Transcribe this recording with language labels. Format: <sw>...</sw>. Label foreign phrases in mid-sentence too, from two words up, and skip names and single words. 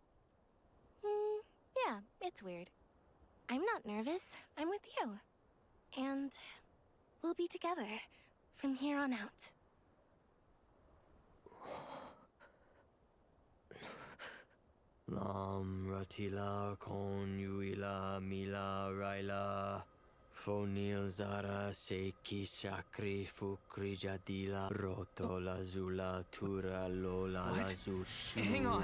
<en>Yeah, it's weird. I'm not nervous. I'm with you. And we'll be together from here on out. Lam ratila kon yuila mila raila fonil zara seki shakri fukri jadila roto la zula tura lola la What? zu Hang on.</en>